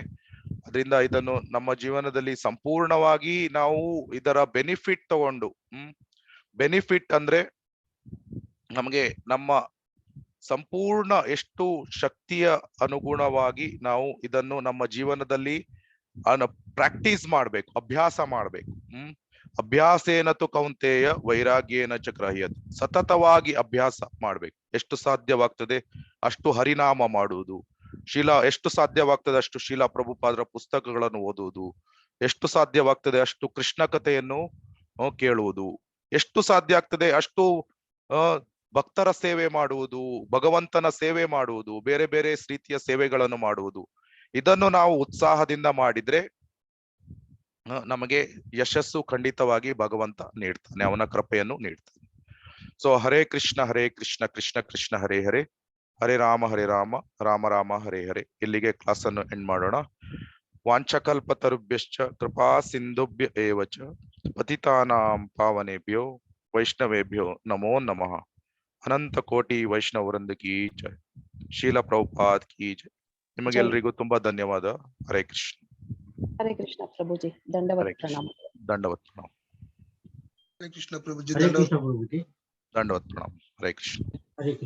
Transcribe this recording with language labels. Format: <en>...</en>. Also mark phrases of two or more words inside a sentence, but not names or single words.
<kn>ಅದರಿಂದ ಇದನ್ನು ನಮ್ಮ ಜೀವನದಲ್ಲಿ ಸಂಪೂರ್ಣವಾಗಿ ನಾವು ಇದರ ಬೆನಿಫಿಟ್ ತಗೊಂಡು, ಬೆನಿಫಿಟ್ ಅಂದ್ರೆ ನಮಗೆ ನಮ್ಮ ಸಂಪೂರ್ಣ ಎಷ್ಟು ಶಕ್ತಿಯ ಅನುಗುಣವಾಗಿ ನಾವು ಇದನ್ನು ನಮ್ಮ ಜೀವನದಲ್ಲಿ ಪ್ರಾಕ್ಟೀಸ್ ಮಾಡ್ಬೇಕು, ಅಭ್ಯಾಸ ಮಾಡ್ಬೇಕು.</kn> <sa>ಅಭ್ಯಾಸೇನ ತು ಕೌಂತೆಯ ವೈರಾಗ್ಯೇನ ಚ ಗ್ರಹ್ಯತೆ.</sa> <kn>ಸತತವಾಗಿ ಅಭ್ಯಾಸ ಮಾಡ್ಬೇಕು. ಎಷ್ಟು ಸಾಧ್ಯವಾಗ್ತದೆ ಅಷ್ಟು ಹರಿನಾಮ ಮಾಡುವುದು. ಎಷ್ಟು ಸಾಧ್ಯವಾಗ್ತದೆ ಅಷ್ಟು ಶೀಲಾ ಪ್ರಭುಪಾದರ ಪುಸ್ತಕಗಳನ್ನು ಓದುವುದು. ಎಷ್ಟು ಸಾಧ್ಯವಾಗ್ತದೆ ಅಷ್ಟು ಕೃಷ್ಣ ಕಥೆಯನ್ನು ಕೇಳುವುದು. ಎಷ್ಟು ಸಾಧ್ಯ ಆಗ್ತದೆ ಅಷ್ಟು ಭಕ್ತರ ಸೇವೆ ಮಾಡುವುದು, ಭಗವಂತನ ಸೇವೆ ಮಾಡುವುದು, ಬೇರೆ ಬೇರೆ ರೀತಿಯ ಸೇವೆಗಳನ್ನು ಮಾಡುವುದು. ಇದನ್ನು ನಾವು ಉತ್ಸಾಹದಿಂದ ಮಾಡಿದ್ರೆ ನಮಗೆ ಯಶಸ್ಸು ಖಂಡಿತವಾಗಿ ಭಗವಂತ ನೀಡ್ತಾನೆ, ಅವನ ಕೃಪೆಯನ್ನು ನೀಡ್ತಾನೆ.</kn> <sa>ಸೊ ಹರೇ ಕೃಷ್ಣ ಕೃಷ್ಣ ಕೃಷ್ಣ ಹರೇ ಹರೇ, ಹರೇ ರಾಮ ರಾಮ ರಾಮ ಹರೇ ಹರೇ.</sa> <kn>ಇಲ್ಲಿಗೆ ಕ್ಲಾಸ್ ಅನ್ನು ಎಂಡ್ ಮಾಡೋಣ.</kn> <sa>ವಾಂಛಕಲ್ಪತರುಭ್ಯಶ್ಚ ಕೃಪಾ ಸಿಂಧುಭ್ಯ ಏವ ಚ ಪತಿತಾನಾಂ ಪಾವನೇಭ್ಯೋ ವೈಷ್ಣವೇಭ್ಯೋ ನಮೋ ನಮಃ.</sa> <hi>अनंत कोटि वैष्णववृंद की जय। शील प्रभुपाद की जय.</hi> <kn>ನಿಮಗೆಲ್ಲರಿಗೂ ತುಂಬಾ ಧನ್ಯವಾದ.</kn> <sa>ಹರೇ ಕೃಷ್ಣ. ಹರೇ ಕೃಷ್ಣ ಪ್ರಭುಜಿ, ದಂಡವತ್ ಹರೇ ಕೃಷ್ಣ. ಪ್ರಣಾಮ. ದಂಡವತ್ ಪ್ರಣಾಮ. ಹರೇ ಕೃಷ್ಣ ಪ್ರಭುಜಿ, ಹರೇ ಕೃಷ್ಣ ಪ್ರಭುಜಿ. ದಂಡವತ್ ಪ್ರಣಾಮ. ಹರೇ ಕೃಷ್ಣ. ಹರೇ ಕೃಷ್ಣ.</sa>